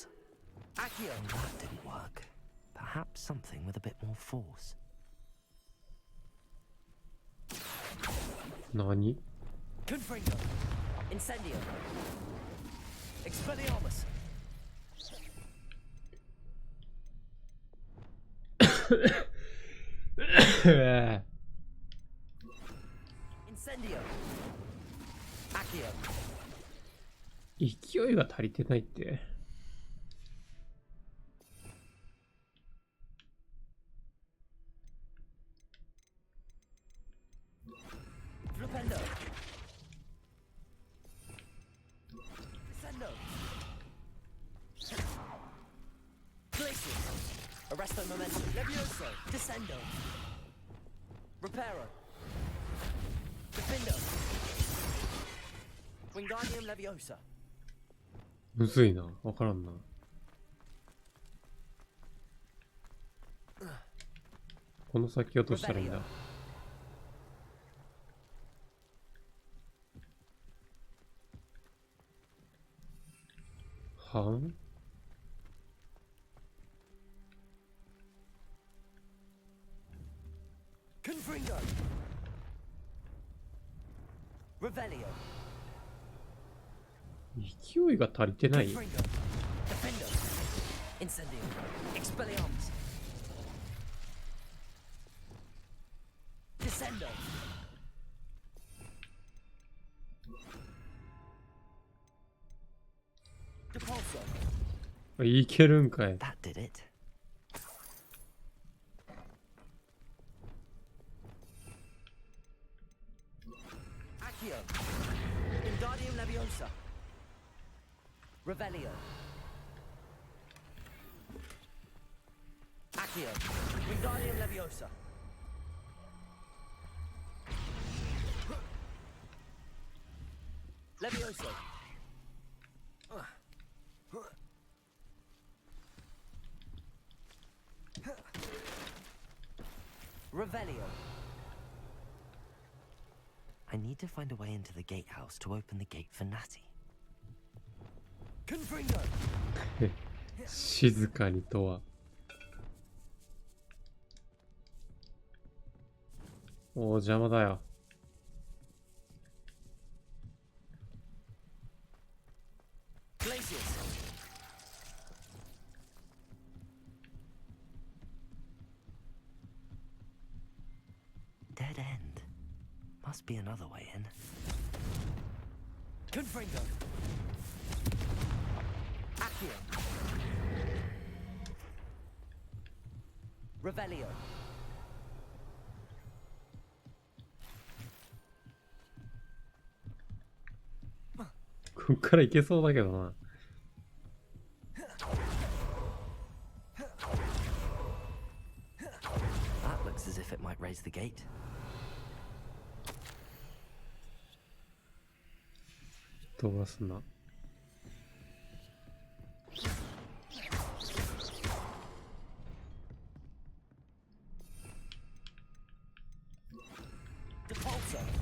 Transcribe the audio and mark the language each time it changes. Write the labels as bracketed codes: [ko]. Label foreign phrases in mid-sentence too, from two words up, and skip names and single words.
[en] Accio. That didn't work. Perhaps something with a bit more force. [ja] 何 [en] Confringo. Incendio. Expelliarmus. Incendio. Accio. [ja] 勢いが足りてないって。 [en] Flipendo. Descendo. Glacius. Arresto momentum. Levioso. Descendo. Reparo. Defendo. Wingardium Leviosa. [ja] むずいな。わからんな。この先をどうしたらいいんだ。はん [en] Confringo. Revelio. [ja] 勢いが足りてない。 [en] Confringo. Defendo. Incendio. Expelliarmus. Descendo. Depulso. [ja] いけるんかい。 [en] That did it. Accio. Wingardium Leviosa. Revelio. Accio. Wingardium Leviosa. Levioso. Revelio. I need to find a way into the gatehouse to open the gate for Natty. Confringo. [ja] 静かにとは。おお、邪魔だよ。 [en] Glacius. Dead end. Must be another way in. Confringo. Accio. Revelio. [ja] こっからいけそうだけどな。 [en] That looks as if it might raise the gate. [ja] 飛ばすな。 [en] Depulso.